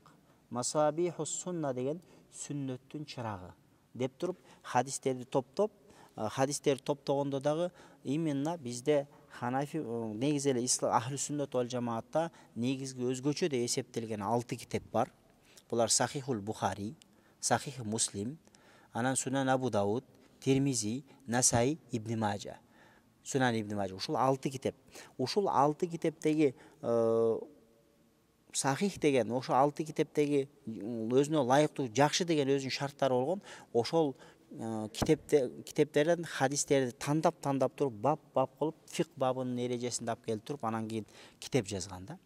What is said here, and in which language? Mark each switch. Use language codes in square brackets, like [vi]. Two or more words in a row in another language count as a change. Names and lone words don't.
[ky] Масабихус сунна деген сүннөттүн чырагы деп туруп хадистерди топтоп, хадистерди топтогондо дагы именно бизде Ханафи негизи эле [ar] أهل السنة والجماعة [ky] негизги өзгөчө деп эсептелген 6 китеп бар. Булар Сахихул Бухари, Сахих Муслим, анан Сунан Абу Дауд, Тирмизи, Насаи, Ибн Мажа. Сунан Ибн Мажа. Ушул 6 китеп. Ушул 6 китептеги Сахих деген, ошо 6 китептеги өзүнө ылайыктуу жакшы деген өзүнүн шарттары болгон. Ошол китептерден хадистерди тандап туруп бап кылып фик бабынын эрежесинде алып келип туруп анан кийин китеп жазган да.